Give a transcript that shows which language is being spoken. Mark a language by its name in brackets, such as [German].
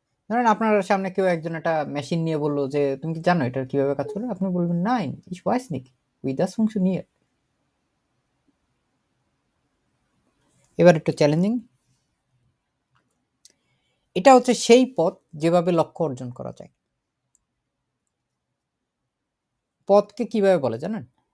[Bangla] ধরেন আপনার সামনে কেউ একজন একটা মেশিন নিয়ে বললো যে তুমি কি জানো এটা কিভাবে কাজ করে? [German] আপনি বলবেন nein ich weiß nicht wie das funktioniert। [Bangla] এবার একটু চ্যালেঞ্জিং, এটা হচ্ছে সেই পথ যেভাবে লক্ষ্য অর্জন করা যায়। পথকে কিভাবে বলে জানেন?